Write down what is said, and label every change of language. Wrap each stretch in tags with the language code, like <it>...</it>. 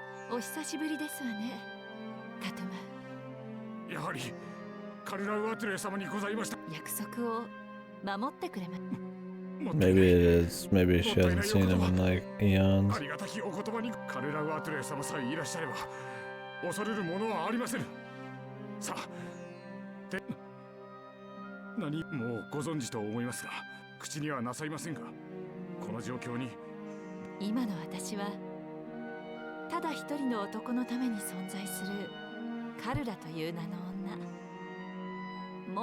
<ja>お久しぶりですわね、タトゥマ。やはりカルラウアトゥレ様にございました。約束を守ってくれま。</ja> <en>Maybe it is. Maybe she hasn't seen him in like eons.</en> <ja>ありがたきお言葉にカルラウアトゥレ様さえいらっしゃれば恐れるものはありません。さあ、で、何もうご存知と思いますが、口にはなさいませんが、この状況に今の私はただ一人の男のために存在するカルラという名の女。</ja>